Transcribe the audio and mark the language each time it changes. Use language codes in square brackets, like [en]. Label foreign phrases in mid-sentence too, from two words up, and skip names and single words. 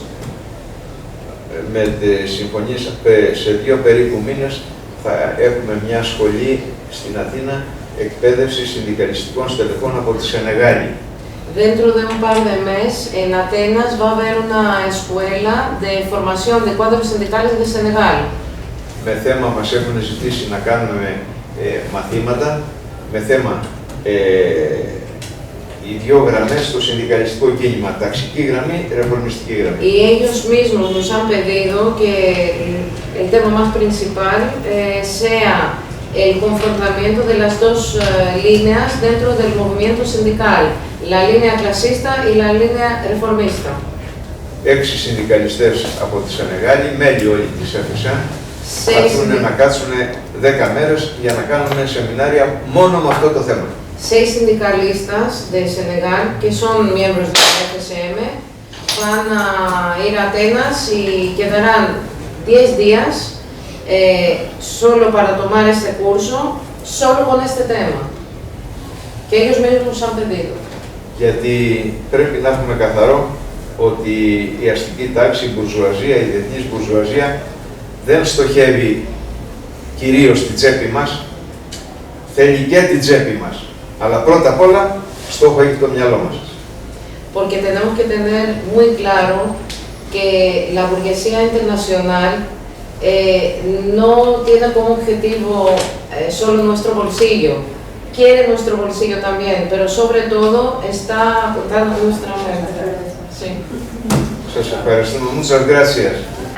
[el] Με τις συμφωνίες, σε 2 περίπου μήνες θα έχουμε μια σχολή στην Αθήνα εκπαίδευση συνδικαλιστικών στελεχών από τη Σενεγάλη. [es] Dentro de un par de meses, en Atenas va a haber una escuela de formación de cuadros sindicales de Senegal. [el] Με θέμα μας έχουν ζητήσει να κάνουμε μαθήματα, με θέμα οι δύο γραμμές στο συνδικαλιστικό κίνημα, ταξική γραμμή, ρεφορμιστική γραμμή. [es] Y ellos mismos nos han pedido que el tema más principal sea el confrontamiento de las dos líneas dentro del movimiento sindical, la línea clasista y la línea reformista. [el] 6 συνδικαλιστές από τη Σενεγάλη, μέλη όλοι της ΕΦΕΣΑ, θα έρθουν να κάτσουν 10 μέρες για να κάνουν σεμινάρια μόνο με αυτό το θέμα. [es] 6 sindicalistas de Senegal, que son miembros de la FSM, van a ir a Atenas y quedarán 10 días solo para tomar este curso, solo con este tema, que ellos mismos nos han pedido. [el] Γιατί πρέπει να έχουμε καθαρό ότι η αστική τάξη, η μπουρζουαζία, η διεθνής μπουρζουαζία δεν στοχεύει κυρίως στη τσέπη μας, θέλει και την τσέπη μας. Αλλά πρώτα απ' όλα, στόχο έχει το μυαλό μας. [es] Porque tenemos que tener muy claro que la burguesía internacional no tiene como objetivo solo nuestro bolsillo, quiere nuestro bolsillo también, pero sobre todo está apuntando nuestra mente. Sí. [el] Σας ευχαριστούμε. [es] Muchas gracias.